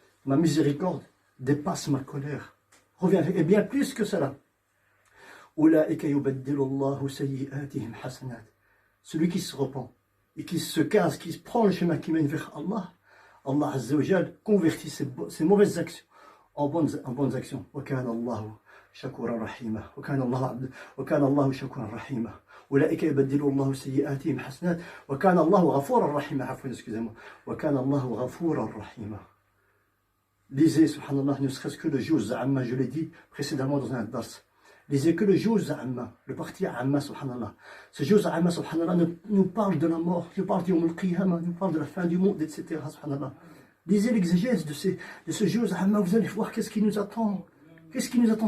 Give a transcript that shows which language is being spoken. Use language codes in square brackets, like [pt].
[fr] Ma miséricorde dépasse ma colère. Reviens, et bien plus que cela. [ar] Ulaika yubaddilu Allahu sayyi'atihim hasanat. [fr] Celui qui se repent et qui se casse, qui prend le chemin qui mène vers Allah, Allah Azza wa Jal convertit ses mauvaises actions en bonnes actions. [ar] Wa kana Allahu شكورا رحيما وكان الله شكورا رحيما أولئك يبدل الله سيئاتهم حسنات وكان الله غفورا رحيما عفوا [fr] excusez-moi [ar] وكان الله غفورا رحيما. [fr] Lisez subhanallah ne serait-ce que le juz amma, je l'ai dit précédemment dans un dars. Lisez que le juz amma, le parti amma subhanallah. Ce juz amma subhanallah nous parle de la mort, nous parle du Yawm al-Qiyamah, nous parle de la fin du monde, etc. subhanallah. Lisez l'exégèse de ce juz amma, vous allez voir qu'est-ce qui nous attend. Qu'est-ce qui nous attend?